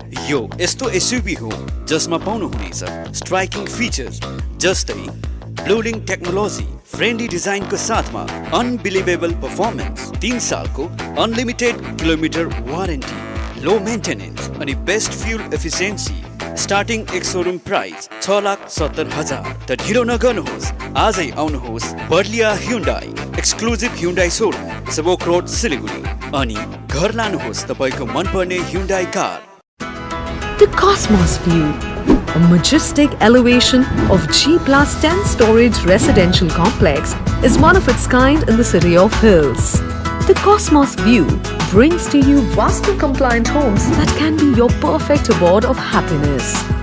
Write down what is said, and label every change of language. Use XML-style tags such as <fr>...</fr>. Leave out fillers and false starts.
<ne>यो यस्तो एसयुभी हो जसमा पाउनुहुनेछ स्ट्राइकिङ फिचर्स जस्तै ब्लोलिङ टेक्नोलोजी, फ्रेन्डली डिजाइनको साथमा अनबिलिभेबल पर्फर्मेन्स, 3 सालको अनलिमिटेड किलोमिटर वारेन्टी, लो मेन्टेनेन्स अनि बेस्ट फ्युल एफिसिएन्सी। स्टार्टिङ एक सोरुम प्राइस 6,70,000। त ढिलो नगर्नुहोस्, आजै आउनुहोस् Barlia Hyundai exclusive Hyundai showroom, सबोक road, Siliguri अनि घर लानुहोस् तपाईको मनपर्ने Hyundai car.</ne> <en>The Cosmos View, A majestic elevation of G+10 storage residential complex is one of its kind in the city of Hills. The Cosmos View brings to you Vastu-compliant homes that can be your perfect abode of happiness.</en>